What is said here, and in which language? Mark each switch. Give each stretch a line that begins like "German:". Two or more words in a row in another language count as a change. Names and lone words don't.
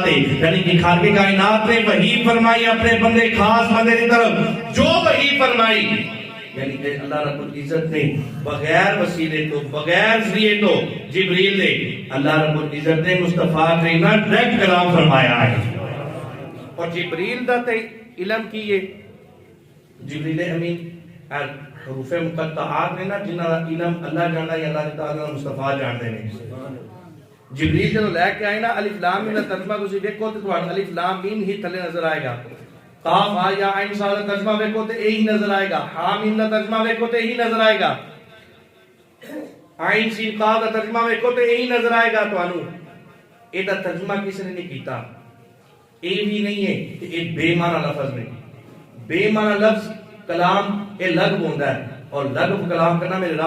Urdu: ہے یعنی کہ خالق کائنات نے وحی فرمائی اپنے بندے خاص بندے کی طرف جو وحی فرمائی یعنی کہ
Arabic: اللہ رب العزت
Urdu: نے بغیر وسیلے تو بغیر
Punjabi: ذریعے تو جبریل نے
Arabic: اللہ رب العزت
Punjabi: نے مصطفیٰ کریم نے ڈائریکٹ کلام فرمایا ہے اور جبریل دا تے علم کیے جبریل امین حروف مقطعات نے نا جنہاں دا علم اللہ جاندا ہے اللہ تعالی مصطفیٰ جانتے ہیں جبریل جدوں لے کے آئے نا الف لام میم دا ترجمہ تسی دیکھو تے تہاڈا الف لام میم ہی تھلے نظر آئے گا قاف ہا یا عین صاد کا ترجمہ دیکھو تے یہی نظر آئے گا ہا میم کا ترجمہ دیکھو تے یہی نظر آئے گا عین سین قاف کا ترجمہ دیکھو تے یہی نظر آئے گا تانوں اے دا ترجمہ کس نے نہیں کیتا اے بھی نہیں ہے کہ اے بے معنی لفظ نہیں بے معنی لفظ کلام اے لغو ہوندا ہے اور لغو کلام کرنا میرے رب